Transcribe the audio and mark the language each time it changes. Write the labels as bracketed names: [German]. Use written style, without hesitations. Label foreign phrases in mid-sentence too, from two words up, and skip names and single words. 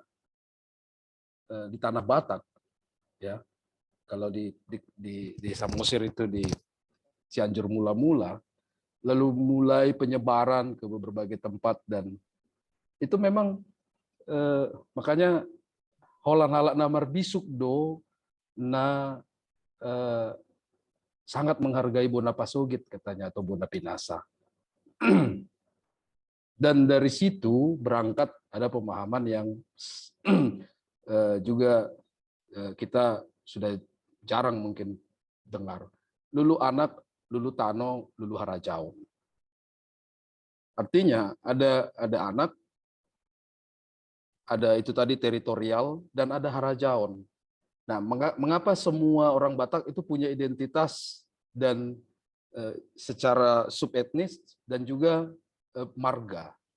[Indonesian] di tanah Batak, ya, kalau di Samosir itu di Cianjur mula-mula, lalu mulai penyebaran ke berbagai tempat, dan itu memang makanya [Batak Toba] holan halak namar bisuk do [Indonesian] na sangat menghargai Bona Pasogit katanya, atau Bona Pinasa. Dan dari situ berangkat ada pemahaman yang juga kita sudah jarang mungkin dengar. [Batak Toba] Lulu anak, lulu tano, lulu harajaon. [Indonesian] Artinya ada anak, ada itu tadi teritorial, dan ada harajaon. Nah, mengapa semua orang Batak itu punya identitas dan secara subetnis dan juga marga?